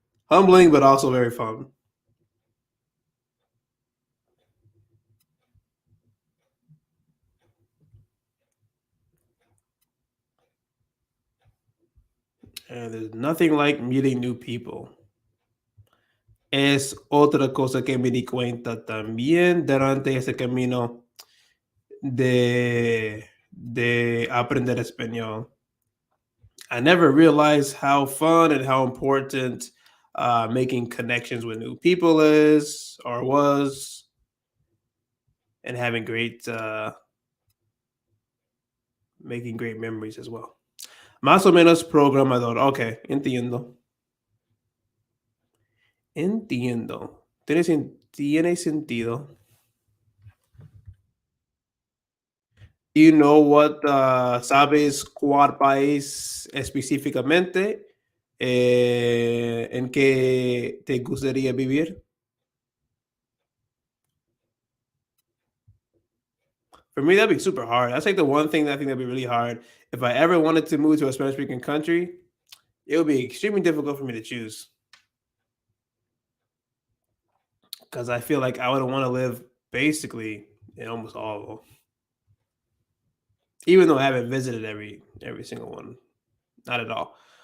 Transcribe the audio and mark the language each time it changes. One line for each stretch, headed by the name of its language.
English: Humbling, but also very fun. And there's nothing like meeting new people.
Spanish: Es otra cosa que me di cuenta también durante ese camino de aprender español.
English: I never realized how fun and how important making connections with new people is or was, and having making great memories as well.
Spanish: Más o menos programador. Okay, entiendo. Entiendo. Tiene sentido.
English: Do you know what
Spanish: sabes cuál país específicamente en que te gustaría vivir?
English: For me, that'd be super hard. That's like the one thing that I think that'd be really hard. If I ever wanted to move to a Spanish speaking country, it would be extremely difficult for me to choose because I feel like I would want to live basically in almost all of them, even though I haven't visited every single one, not at all.